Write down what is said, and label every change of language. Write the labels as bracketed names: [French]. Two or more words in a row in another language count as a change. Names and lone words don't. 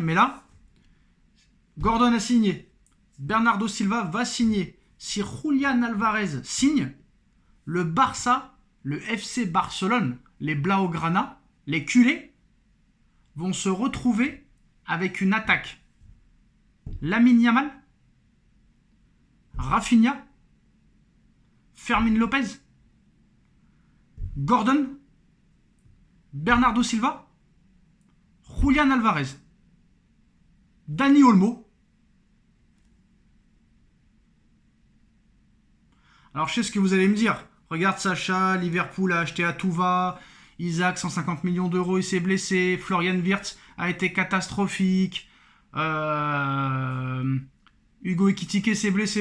[French] Mais là, Gordon a signé. Bernardo Silva va signer. Si Julián Álvarez signe, le Barça, le FC Barcelone, les Blaugrana, les culés, vont se retrouver avec une attaque. Lamine Yamal, Rafinha, Fermín López, Gordon, Bernardo Silva, Julián Álvarez, Dani Olmo. Alors je sais ce que vous allez me dire. Regarde Sacha, Liverpool a acheté à tout va, Isaac 150 millions d'euros, il s'est blessé, Florian Wirtz a été catastrophique, Hugo Ekitike s'est blessé.